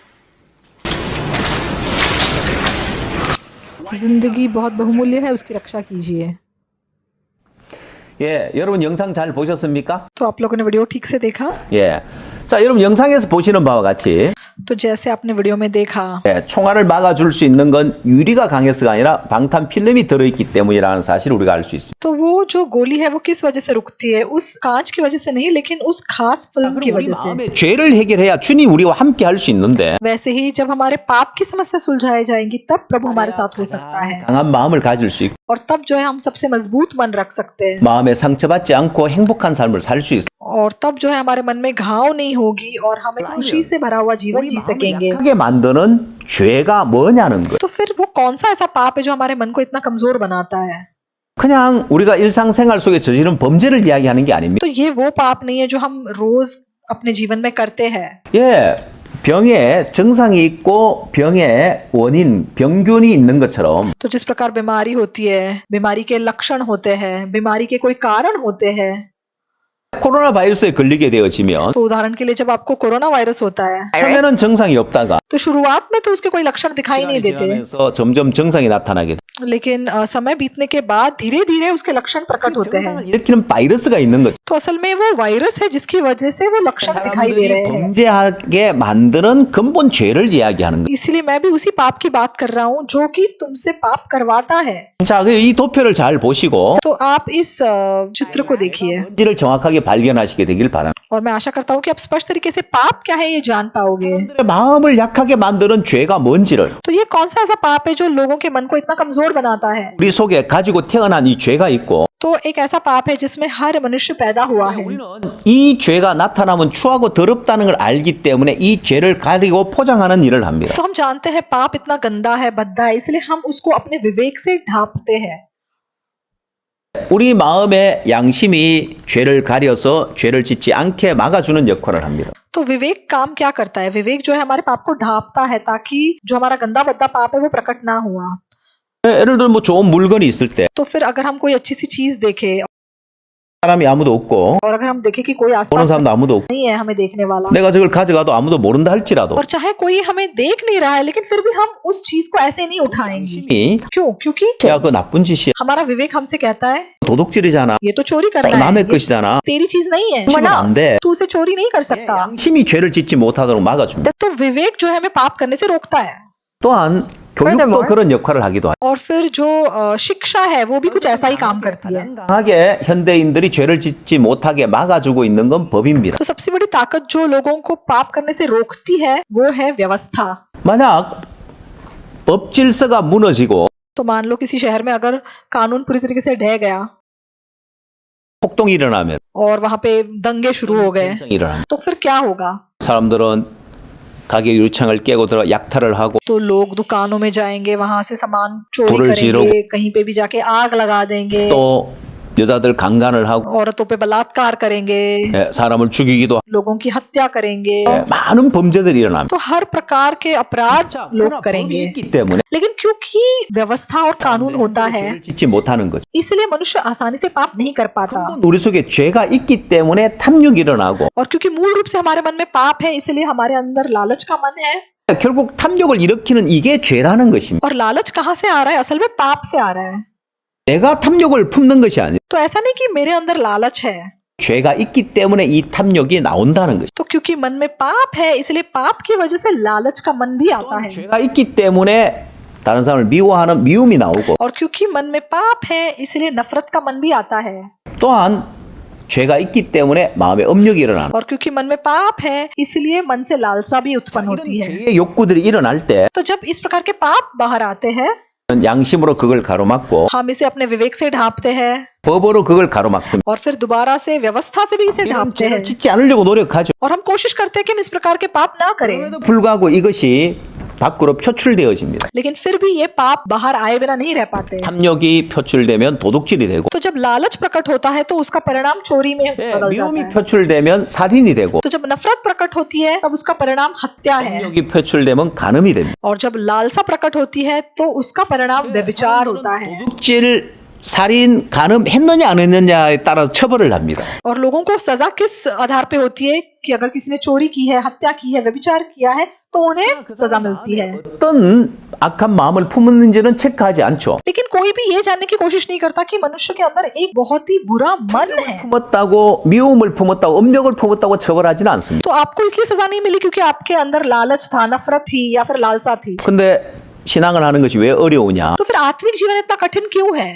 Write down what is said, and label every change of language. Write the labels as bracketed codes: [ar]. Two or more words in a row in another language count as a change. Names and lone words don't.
[hi] जिंदगी बहुत बहुमूल्य है, उसकी रक्षा कीजिए। [ko] 예, 여러분 영상 잘 보셨습니까? [hi] तो आप लोगों ने वीडियो ठीक से देखा। [ko] 예. 자, 여러분 영상에서 보시는 바와 같이 [hi] तो जैसे आपने वीडियो में देखा, [ko] 총알을 막아줄 수 있는 건 유리가 강해서가 아니라 방탄 필름이 들어있기 때문이라는 사실을 우리가 알 수 있습니다. [hi] तो वो जो गोली है वो किस वजह से रुकती है? उस कांच की वजह से नहीं, लेकिन उस खास फिल्म की [ko] 우리 [hi] वजह से। [ko] 마음의 죄를 해결해야 주님 우리와 함께 할 수 있는데 [hi] वैसे ही जब हमारे पाप की समस्या सुलझाई जाएंगी तब प्रभु हमारे साथ हो सकता है, [ko] 강한 마음을 가질 수 있고 [hi] और तब जो है हम सबसे मजबूत मन रख सकते हैं, [ko] 마음에 상처받지 않고 행복한 삶을 살 수 있어. [hi] और तब जो है हमारे मन में घाव नहीं होगी और हम एक खुशी से भरा हुआ जीवन जी सकेंगे। [ko] 약하게 만드는 죄가 뭐냐는 거예요. [hi] तो फिर वो कौन सा ऐसा पाप है जो हमारे मन को इतना कमजोर बनाता है? [ko] 그냥 우리가 일상생활 속에 저지른 범죄를 이야기하는 게 아닙니다. [hi] तो ये वो पाप नहीं है जो हम रोज अपने जीवन में करते हैं। [ko] 예, 병에 증상이 있고 병에 원인, 병균이 있는 것처럼 [hi] तो जिस प्रकार बीमारी होती है, बीमारी के लक्षण होते हैं, बीमारी के कोई कारण होते हैं। [ko] 코로나 바이러스에 걸리게 되어지면 [hi] तो उदाहरण के लिए जब आपको कोरोना वायरस होता है [ko] 처음에는 증상이 없다가 [hi] तो शुरुआत में तो उसके कोई लक्षण दिखाई नहीं [ko] 시간이 [hi] देते, [ko] 지나면서 점점 증상이 나타나게 돼. [hi] लेकिन समय बीतने के बाद धीरे धीरे उसके लक्षण प्रकट होते हैं। [ko] 증상을 일으키는 바이러스가 있는 거죠. [hi] तो असल में वो वायरस है जिसकी वजह से वो लक्षण दिखाई दे रहे [ko] 사람들이 [hi] हैं। [ko] 범죄하게 만드는 근본 죄를 이야기하는 거예요. [hi] इसलिए मैं भी उसी पाप की बात कर रहा हूँ जो कि तुमसे पाप करवाता है। [ko] 자, 이 도표를 잘 보시고 [hi] तो आप इस चित्र को देखिए, [ko] 본질을 정확하게 발견하시게 되길 바랍니다. [hi] और मैं आशा करता हूँ कि आप स्पष्ट तरीके से पाप क्या है ये जान पाओगे। [ko] 사람들의 마음을 약하게 만드는 죄가 뭔지를 [hi] तो ये कौन सा ऐसा पाप है जो लोगों के मन को इतना कमजोर बनाता है? [ko] 우리 속에 가지고 태어난 이 죄가 있고 [hi] तो एक ऐसा पाप है जिसमें हर मनुष्य पैदा हुआ है। [ko] 우리는 이 죄가 나타나면 추하고 더럽다는 걸 알기 때문에 이 죄를 가리고 포장하는 일을 합니다. [hi] तो हम जानते हैं पाप इतना गंदा है, भद्दा है, इसलिए हम उसको अपने विवेक से ढांपते हैं। [ko] 우리 마음의 양심이 죄를 가려서 죄를 짓지 않게 막아주는 역할을 합니다. [hi] तो विवेक काम क्या करता है? विवेक जो है हमारे पाप को ढांपता है ताकि जो हमारा गंदा भद्दा पाप है वो प्रकट ना हुआ। [ko] 예를 들어 뭐 좋은 물건이 있을 때 [hi] तो फिर अगर हम कोई अच्छी सी चीज देखें [ko] 사람이 아무도 없고 [hi] और अगर हम देखें कि कोई [ko] 보는 [hi] आसपास [ko] 사람도 아무도 없고 [hi] नहीं है हमें देखने वाला, [ko] 내가 저걸 가져가도 아무도 모른다 할지라도 [hi] और चाहे कोई हमें देख नहीं रहा है, लेकिन फिर भी हम उस चीज को ऐसे नहीं उठाएंगे। [ko] 양심이 [hi] क्यों? क्योंकि [ko] 야 그거 나쁜 짓이야 [hi] हमारा विवेक हमसे कहता है [ko] 도둑질이잖아 [hi] ये तो चोरी करना है, [ko] 남의 [hi] ये [ko] 것이잖아 [hi] तेरी चीज नहीं है, [ko] 치면 안돼 [hi] तू उसे चोरी नहीं कर सकता। [ko] 양심이 죄를 짓지 못하도록 막아줍니다. [hi] तो विवेक जो है हमें पाप करने से रोकता है। [ko] 또한 교육도 그런 역할을 하기도 합니다. [hi] और फिर जो शिक्षा है वो भी कुछ ऐसा ही काम करती है। [ko] 강하게 현대인들이 죄를 짓지 못하게 막아주고 있는 건 법입니다. [hi] तो सबसे बड़ी ताकत जो लोगों को पाप करने से रोकती है वो है व्यवस्था। [ko] 만약 법 질서가 무너지고 [hi] तो मान लो किसी शहर में अगर कानून पूरी तरीके से ढह गया [ko] 폭동이 일어나면 [hi] और वहां पे दंगे शुरू हो गए [ko] 戦争이 일어나면 [hi] तो फिर क्या होगा? [ko] 사람들은 가게 유리창을 깨고 들어 약탈을 하고 [hi] तो लोग दुकानों में जाएंगे, वहां से सामान चोरी [ko] 불을 [hi] करेंगे, कहीं पे भी जाके आग लगा देंगे, [ko] 또 여자들 강간을 하고 [hi] औरतों पे बलात्कार करेंगे, [ko] 사람을 죽이기도 하고 [hi] लोगों की हत्या करेंगे। [ko] 많은 범죄들이 일어납니다. [hi] तो हर प्रकार के अपराध लोग [ko] 법이 [hi] करेंगे, [ko] 있기 때문에 [hi] लेकिन क्योंकि व्यवस्था और कानून होता है [ko] 죄를 짓지 못하는 거죠. [hi] इसलिए मनुष्य आसानी से पाप नहीं कर पाता। [ko] 우리 속에 죄가 있기 때문에 탐욕이 일어나고 [hi] और क्योंकि मूल रूप से हमारे मन में पाप है इसलिए हमारे अंदर लालच का मन है। [ko] 결국 탐욕을 일으키는 이게 죄라는 것입니다. [hi] और लालच कहाँ से आ रहा है? असल में पाप से आ रहा है। [ko] 내가 탐욕을 품는 것이 아니라 [hi] तो ऐसा नहीं कि मेरे अंदर लालच है, [ko] 죄가 있기 때문에 이 탐욕이 나온다는 것이죠. [hi] तो क्योंकि मन में पाप है इसलिए पाप की वजह से लालच का मन भी आता है। [ko] 죄가 있기 때문에 다른 사람을 미워하는 미움이 나오고 [hi] और क्योंकि मन में पाप है इसलिए नफरत का मन भी आता है। [ko] 또한 죄가 있기 때문에 마음에 음욕이 일어나는 [hi] और क्योंकि मन में पाप है इसलिए मन से लालसा भी उत्पन्न होती है। [ko] 죄의 욕구들이 일어날 때 [hi] तो जब इस प्रकार के पाप बाहर आते हैं [ko] 양심으로 그걸 가로막고 [hi] हम इसे अपने विवेक से ढांपते हैं [ko] 법으로 그걸 가로막습니다. [hi] और फिर दोबारा से व्यवस्था से भी इसे [ko] 이런 [hi] ढांपते [ko] 죄를 [hi] हैं [ko] 짓지 않으려고 노력하죠. [hi] और हम कोशिश करते हैं कि हम इस प्रकार के पाप ना करें, [ko] 그럼에도 불구하고 이것이 밖으로 표출되어집니다. [hi] लेकिन फिर भी ये पाप बाहर आए बिना नहीं रह पाते। [ko] 탐욕이 표출되면 도둑질이 되고 [hi] तो जब लालच प्रकट होता है तो उसका परिणाम चोरी में बदल जाता [ko] 미움이 [hi] है। [ko] 표출되면 살인이 되고 [hi] तो जब नफरत प्रकट होती है तब उसका परिणाम हत्या है, [ko] 탐욕이 표출되면 간음이 됩니다. [hi] और जब लालसा प्रकट होती है तो उसका परिणाम व्यभिचार होता है। [ko] 도둑질 살인 간음했느냐 안 했느냐에 따라 처벌을 합니다. [hi] और लोगों को सजा किस आधार पे होती है कि अगर किसी ने चोरी की है, हत्या की है, व्यभिचार किया है तो उन्हें सजा मिलती है। [ko] 어떤 악한 마음을 품었는지는 체크하지 않죠. [hi] लेकिन कोई भी ये जानने की कोशिश नहीं करता कि मनुष्य के अंदर एक बहुत ही बुरा मन है। [ko] 품었다고 미움을 품었다고 음력을 품었다고 처벌하지는 않습니다. [hi] तो आपको इसलिए सजा नहीं मिली क्योंकि आपके अंदर लालच था, नफरत थी या फिर लालसा थी। [ko] 근데 신앙을 하는 것이 왜 어려우냐? [hi] तो फिर आत्मिक जीवन इतना कठिन क्यों है?